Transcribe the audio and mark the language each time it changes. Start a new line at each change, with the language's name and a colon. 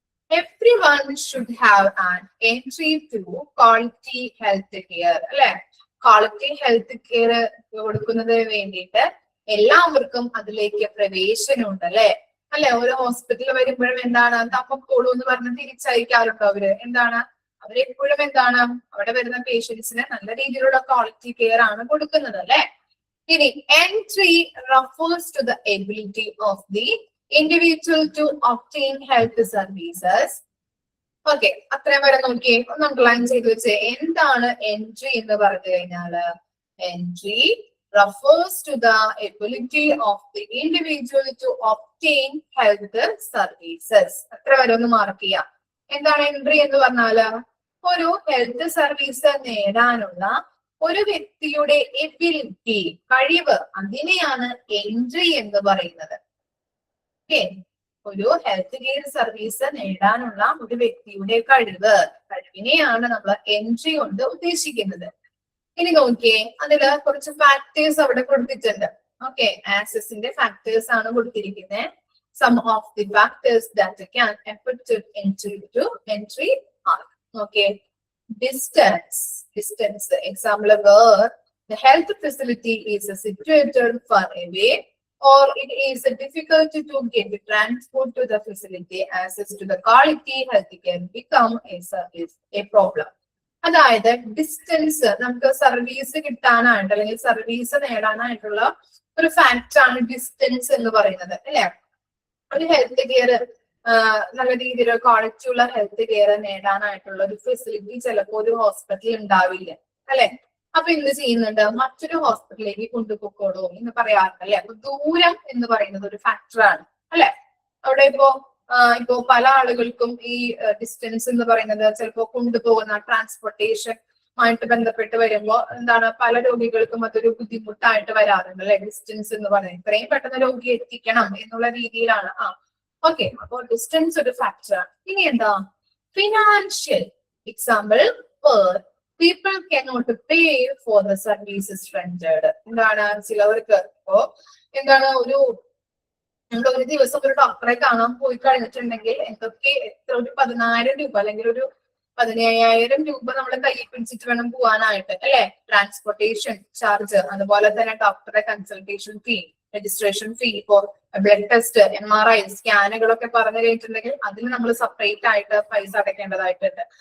English: Everyone should have an entry to quality health care.
Malayalam: അല്ലെ? Quality health care കൊടുക്കുന്നതിന് വേണ്ടിയിട്ട് എല്ലാവർക്കും അതിലേക്ക് പ്രവേശനം ഉണ്ട് അല്ലെ? അല്ലെ? ഒരു ഹോസ്പിറ്റലിൽ വരുമ്പോഴും എന്താണ്? തപ്പക്കോളൂ എന്ന് പറഞ്ഞ് തിരിച്ചയക്കാറുണ്ടോ അവര്? എന്താണ്? അവരെപ്പോഴും എന്താണ്? അവിടെ വരുന്ന പേഷ്യൻസിന് നല്ല രീതിയിലുള്ള ക്വാളിറ്റി കെയർ ആണ് കൊടുക്കുന്നത് അല്ലെ?
English: ഇനി entry refers to the ability of the individual to obtain health services.
Malayalam: Okay, അത്രയും വരെ നോക്കിയേ. ഒന്ന് അണ്ടർലൈൻ ചെയ്ത് വെച്ചേ. എന്താണ് എൻട്രി എന്ന് പറഞ്ഞു കഴിഞ്ഞാല്?
English: Entry refers to the ability of the individual to obtain health services.
Malayalam: അത്ര വരെ ഒന്ന് മാർക്ക് ചെയ്യാം. എന്താണ് എൻട്രി എന്ന് പറഞ്ഞാല്? ഒരു ഹെൽത്ത് സർവീസ് നേടാനുള്ള ഒരു വ്യക്തിയുടെ എബിലിറ്റി, കഴിവ്, അതിനെയാണ് എൻട്രി എന്ന് പറയുന്നത്. ഓക്കെ, ഒരു ഹെൽത്ത് കെയർ സർവീസ് നേടാനുള്ള ഒരു വ്യക്തിയുടെ കഴിവിനെയാണ് നമ്മൾ എൻട്രി കൊണ്ട് ഉദ്ദേശിക്കുന്നത്. ഇനി നോക്കിയേ, അതില് കുറച്ച് ഫാക്ടേഴ്സ് അവിടെ കൊടുത്തിട്ടുണ്ട്. ഓക്കെ, ആക്സസിന്റെ ഫാക്ടേഴ്സ് ആണ് കൊടുത്തിരിക്കുന്നത്.
English: some of the factors that can affect entry to entry
Malayalam: ആണ്. Okay,
English: Distance. Example where the health facility is situated far away, or it is difficult to get transport to the facility, access to the quality healthcare become a problem.
Malayalam: അതായത് distance നമുക്ക് service കിട്ടാനായിട്ട് അല്ലെങ്കിൽ service നേടാനായിട്ടുള്ള ഒരു factor ആണ് distance എന്ന് പറയുന്നത് അല്ലെ. ഒരു ഹെൽത്ത് കെയർ നല്ല രീതിയിൽ ക്വാളിറ്റി ഉള്ള ഹെൽത്ത് കെയർ നേടാനായിട്ടുള്ള ഒരു ഫെസിലിറ്റി ചിലപ്പോൾ ഒരു ഹോസ്പിറ്റലിൽ ഉണ്ടാവില്ല അല്ലെ. അപ്പൊ എന്ത് ചെയ്യുന്നുണ്ട്, മറ്റൊരു ഹോസ്പിറ്റലിലേക്ക് കൊണ്ടുപോയിക്കോളൂ എന്ന് പറയാറുണ്ട് അല്ലെ. അപ്പൊ ദൂരം എന്ന് പറയുന്നത് ഒരു ഫാക്ടറാണ് അല്ലെ. അവിടെ ഇപ്പോ പല ആളുകൾക്കും ഈ ഡിസ്റ്റൻസ് എന്ന് പറയുന്നത് ചിലപ്പോൾ കൊണ്ടുപോകുന്ന ട്രാൻസ്പോർട്ടേഷൻ ആയിട്ട് ബന്ധപ്പെട്ട് വരുമ്പോൾ എന്താണ്, പല രോഗികൾക്കും അതൊരു ബുദ്ധിമുട്ടായിട്ട് വരാറുണ്ട് അല്ലെ. ഡിസ്റ്റൻസ് എന്ന് പറയുന്നത് ഇത്രയും പെട്ടെന്ന് രോഗിയെ എത്തിക്കണം എന്നുള്ള രീതിയിലാണ്. ഓക്കെ, അപ്പോൾ ഡിസ്റ്റൻസ് ഒരു ഫാക്ടറാണ്. ഇനി എന്താ, financial.
English: Example people cannot pay for the services rendered.
Malayalam: എന്താണ്, ചിലവർക്ക് ഇപ്പോ എന്താണ് നമ്മൾ ഒരു ദിവസം ഒരു ഡോക്ടറെ കാണാൻ പോയി കഴിഞ്ഞിട്ടുണ്ടെങ്കിൽ എത്ര ഒരു 10,000 രൂപ അല്ലെങ്കിൽ ഒരു 15,000 രൂപ നമ്മൾ കയ്യിൽ പിടിച്ചിട്ട് വേണം പോവാനായിട്ട് അല്ലെ. ട്രാൻസ്പോർട്ടേഷൻ ചാർജ്, അതുപോലെ തന്നെ ഡോക്ടറെ കൺസൾട്ടേഷൻ ഫീ, രജിസ്ട്രേഷൻ ഫീ, ഫോർ ബ്ലഡ് ടെസ്റ്റ്, MRI സ്കാനുകളൊക്കെ പറഞ്ഞു കഴിഞ്ഞിട്ടുണ്ടെങ്കിൽ അതിന് നമ്മൾ സെപ്പറേറ്റ് ആയിട്ട് പൈസ അടയ്ക്കേണ്ടതായിട്ടുണ്ട്.